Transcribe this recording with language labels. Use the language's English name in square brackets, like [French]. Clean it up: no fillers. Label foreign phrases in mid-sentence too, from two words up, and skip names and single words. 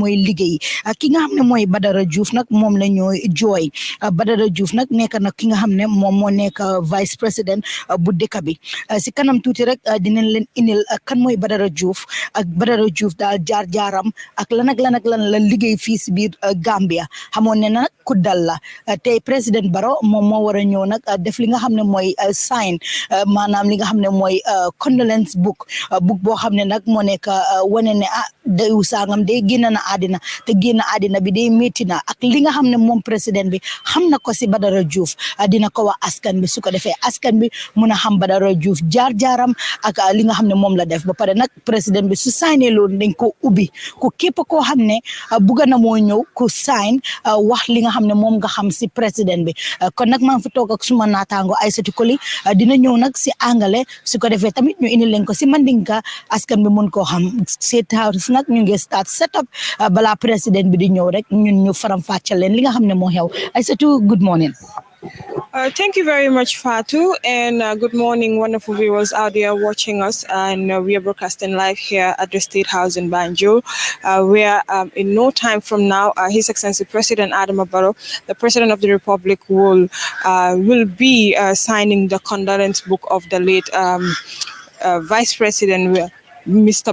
[Wolof] mooy liggéey ki nga xam ne mooy Badara Diouf nag moom la ñooy jooy Badara Diouf nag nekk nag ki nga xam ne moom moo nekk [French] vice président [Wolof] bu dëkk bi si kanam tuuti rek dinañ leen indil kan mooy Badara Diouf ak Badara Diouf daal jaar-jaaram ak lan la liggéey fii si biir Gambia xamoon ne nag ku dal la tey président Barrow moom moo war a ñëw nag def li nga xam ne mooy sign maanaam li nga xam ne mooy [English] condolence book [Wolof] boo xam ne nag moo nekk wane ne dayu sangam day génn na àddina te génn àddina bi day métti na ak li nga xam ne moom président bi xam na ko si Badara Diouf dina ko wax askan bi su ko defee askan bi mun a xam Badara Diouf jaar-jaaram ak li nga xam ne moom la def ba pare nag président bi su signé loolu dañ ko ubbi ku képp koo xam ne bugga na moo ñëw ku sign wax li nga xam ne moom nga xam si président bi kon nag maa ngi fi toog ak suma naataango Aïssatou Koli dina ñëw nag si angale su ko defee tamit ñu indi leen ko si mandinka askan bi mun koo xam State House nag ñu ngi [English] start set up [Wolof] balaa président bi di ñëw rek ñun ñu faram fàccal leen li nga xam ne moo xew Aïssatou [English] good morning. Thank you very much, Fatu, and good morning, wonderful viewers out there watching us. And we are broadcasting live here at the State House in Banjul, where in no time from now, His Excellency President Adam Barrow, the President of the Republic, will be signing the condolence book of the late Vice President, Mr.